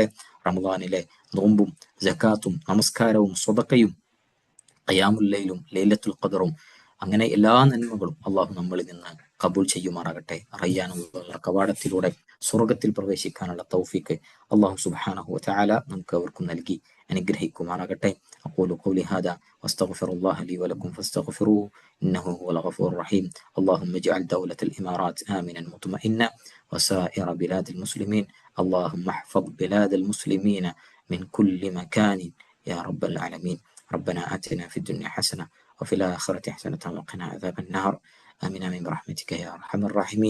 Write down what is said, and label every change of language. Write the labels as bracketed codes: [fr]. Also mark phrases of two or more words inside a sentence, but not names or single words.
[ml] റമദാനിലെ നോമ്പും സകാത്തും നമസ്കാരവും സ്വതക്കയും [ar] قيام الليل ليلة القدر [ml] അങ്ങനെ എല്ലാ നന്മകളും അള്ളാഹു നമ്മളിൽ നിന്ന് കബൂൽ ചെയ്യുമാറാകട്ടെ. റയ്യാനുള്ള കവാടത്തിലൂടെ സ്വർഗത്തിൽ പ്രവേശിക്കാനുള്ള തൗഫീഖ് അള്ളാഹു [ar] سبحانه وتعالى [ml] നമുക്ക് അവർക്കും നൽകി അനുഗ്രഹിക്കുമാറാകട്ടെ. [ar] أقول قولي هذا وأستغفر الله لي ولكم فاستغفروه إنه هو الغفور الرحيم. اللهم اجعل دولة الإمارات آمنا مطمئنا وسائر بلاد المسلمين. اللهم احفظ بلاد المسلمين من كل مكان يا رب العالمين. ربنا آتنا في الدنيا حسنة وفي الآخرة حسنة وقنا عذاب النار. آمين آمين برحمتك يا أرحم الراحمين.